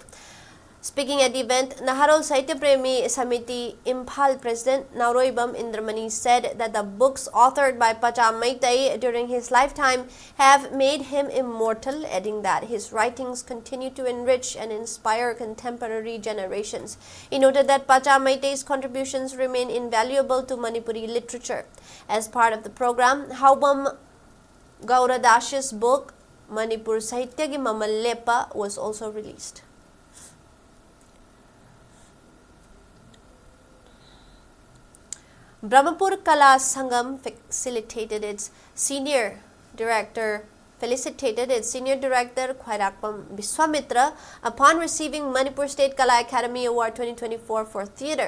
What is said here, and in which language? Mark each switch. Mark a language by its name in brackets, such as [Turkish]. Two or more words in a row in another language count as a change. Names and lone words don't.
[English] Speaking at the event, Naharol Sahitya Premi Samiti Imphal President Nauroibam Indramani said that the books authored by Pacha Maitei during his lifetime have made him immortal, adding that his writings continue to enrich and inspire contemporary generations. He noted that Pacha Maitei's contributions remain invaluable to Manipuri literature. As part of the program, Haubam Gauradash's book, Manipur Sahitya Ki Mamal Lepa, was also released. Brahmapur Kala Sangam felicitated its senior director Khairakpam Biswamitra upon receiving Manipur State Kala Academy Award 2024 for theatre.